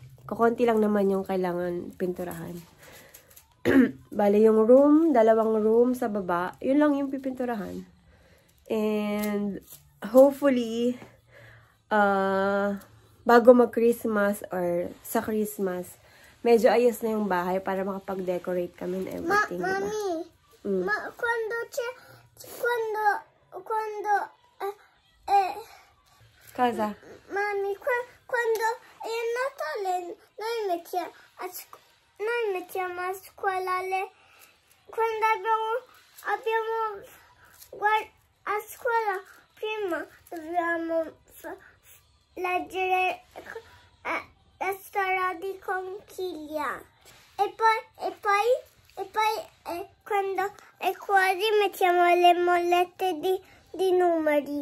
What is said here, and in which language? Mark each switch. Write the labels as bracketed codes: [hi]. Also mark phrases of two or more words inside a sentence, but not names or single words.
[tl] Kukunti lang naman yung kailangan pinturahan. Bali yung room, 2 room sa baba, yun lang yung pipinturahan. [en] And hopefully, [tl] bago mag-Christmas or sa Christmas, medyo ayos na yung bahay para makapag-decorate kami [en] and everything. [tl] Mami, [it] Cosa? Mami, quando è Natale, noi mettiamo a scuola quando abbiamo a scuola prima dobbiamo leggere la storia di conchiglia e poi quando è quasi mettiamo le mollette di numeri.